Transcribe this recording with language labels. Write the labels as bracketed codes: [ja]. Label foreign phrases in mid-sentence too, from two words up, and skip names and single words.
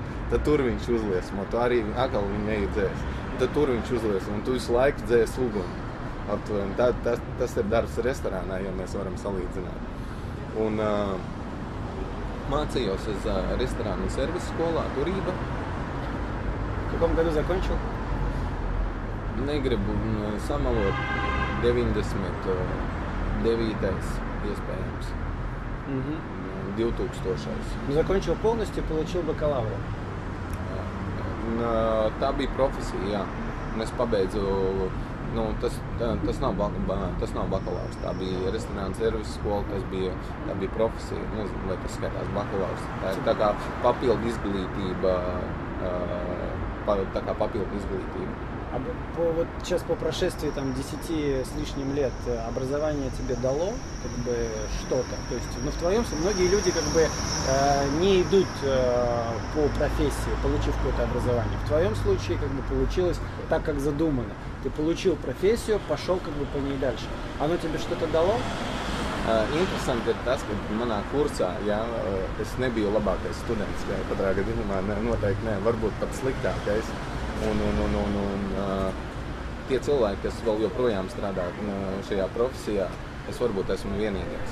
[lv] Tad tur viņš uzliesmo, tu arī atkal viņu nejudzēs. Tad tur viņš uzliesmo, un tu visu laiku dzēs uguni. Tas ir darbs restorānā, ja mēs varam salīdzināt. Un mācījos uz restorānu un servisu skolā Turība. [ru] В каком году закончил? [lv] Negribu samalot 99. iespējams. 2000. [ru] Закончил полностью, получил бакалавра. [lv] Tā bija profesija, jā. Un es pabeidzu, tas nav bakalaurs, tā bija restorāna servisa skola, tā bija profesija, nezinu, vai tas skaitās bakalaurs. Tā ir tā kā papildu izglītība, [ru] Вот сейчас по прошествии 10 с лишним лет образование тебе дало что-то? То есть, в твоем случае многие люди не идут по профессии, получив какое-то образование. В твоем случае получилось так, как задумано. Ты получил профессию, пошел по ней дальше. Оно тебе что-то дало? [lv] Interesanti ir tas, ka manā kursā, es nebiju labākais students, katrā gadījumā noteikti ne, varbūt pat sliktākais. Un tie cilvēki, kas vēl joprojām strādā šajā profesijā, es varbūt esmu vienīgais.